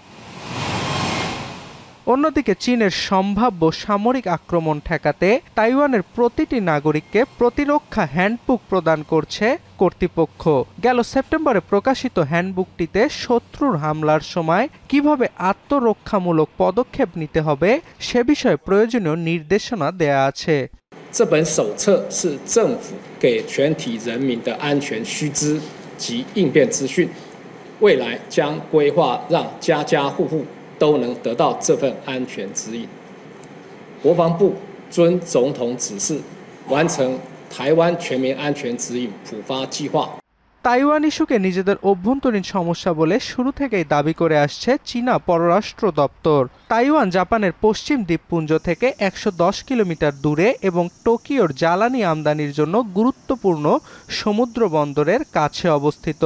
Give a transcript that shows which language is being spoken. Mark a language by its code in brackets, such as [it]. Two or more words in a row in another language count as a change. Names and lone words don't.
[bn] অন্যদিকে চীনের সম্ভাব্য সামরিক আক্রমণ ঠেকাতে তাইওয়ানের প্রতিটি নাগরিককে প্রতিরক্ষা হ্যান্ডবুক প্রদান করছে কর্তৃপক্ষ। গেল সেপ্টেম্বরে প্রকাশিত হ্যান্ডবুকটিতে শত্রুর হামলার সময় কিভাবে আত্মরক্ষামূলক পদক্ষেপ নিতে হবে সে বিষয়ে প্রয়োজনীয় নির্দেশনা দেয়া আছে। [zh] 这本手册是政府给全体人民的安全须知及应变资讯，未来将规划让家家户户都能得到这份安全指引。国防部遵总统指示，完成台湾全民安全指引普发计划。 [bn] তাইওয়ান ইস্যুকে নিজেদের অভ্যন্তরীণ সমস্যা বলে শুরু থেকেই দাবি করে আসছে চীনা পররাষ্ট্র দপ্তর। তাইওয়ান জাপানের পশ্চিম দ্বীপপুঞ্জ থেকে 110 কিলোমিটার দূরে এবং টোকিওর জ্বালানি আমদানির জন্য গুরুত্বপূর্ণ সমুদ্র বন্দরের কাছে অবস্থিত।